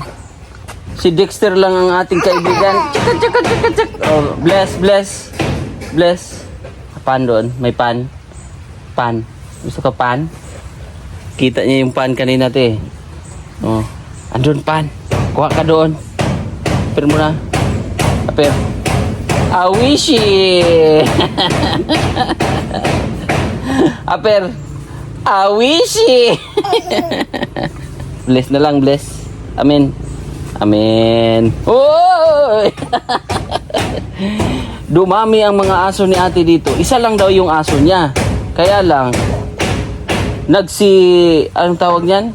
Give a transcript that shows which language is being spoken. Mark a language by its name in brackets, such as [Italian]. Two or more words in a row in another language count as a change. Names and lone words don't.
[Filipino] Si Dexter lang ang ating kaibigan. Chik. Oh, bless. Pan doon. May pan. Pan. Gusto ka pan? Kita niya yung pan kanina te. Oh. Andun pan. Kuha ka doon. Aper mo na. Aper. Awishi. Aper. Awishi. Bless na lang, bless. Amen. Oy! Dumami ang mga aso ni ate dito. Isa lang daw yung aso niya. Kaya lang, anong tawag niyan?